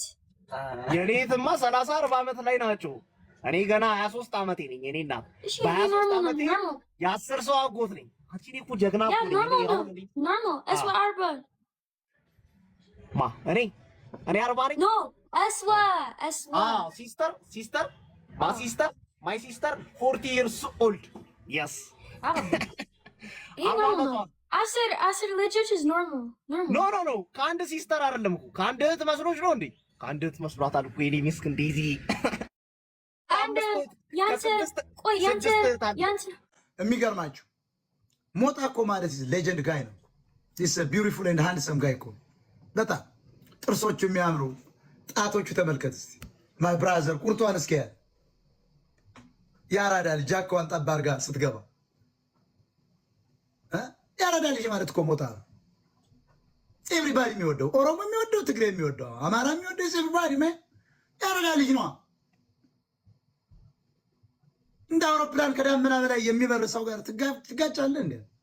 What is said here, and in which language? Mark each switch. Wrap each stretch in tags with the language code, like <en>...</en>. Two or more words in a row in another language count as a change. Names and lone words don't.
<am>የኔ እህትማ 30-40 ዓመት ላይ ናቸው እኔ ገና 23 ዓመቴ ነኝ እኔ እናት በ23 ዓመቴ የ10 ሰው አጎት ነኝ አንቺ እኮ ጀግና እኮ ነኝ ኖርማል እስዋ 40 ማ እኔ 40 ነኝ ኖ እስዋ</am> <en>ሲስተር my sister 40 years old yes</en> <am>አስር ልጆች</am> <en>is normal</en> <am>ኖ ከአንድ ሲስተር አይደለም እኮ ከአንድ እህት መስሎሽ ነው እንዴ ከአንድ እህት መስሏታል እኮ የኔ ሚስክ እንደዚ ያንተ የሚገርማችሁ ሞጣ እኮ ማለት</am> <en>legend guy</en> <am>ነው</am> <en>this a beautiful and handsome guy</en> <am>እኮ በጣም ጥርሶቹ የሚያምሩ ጣቶቹ ተመልከት እስቲ</am> <en>my brother</en> <am>ቁርጧን እስኪ ያራዳ ልጅ ጃካዋን ጠብ አድርጋ ስትገባ ያራዳ ልጅ ማለት እኮ ሞጣ ነው። ኤቭሪባዲ የሚወደው ኦሮሞ የሚወደው ትግሬ የሚወደው አማራ የሚወደው ኤቭሪባዲ ያራዳ ልጅ ነው። እንደ አውሮፕላን ከዳመና በላይ የሚበር ሰው ጋር ትጋጫለህ እንዴ?</am>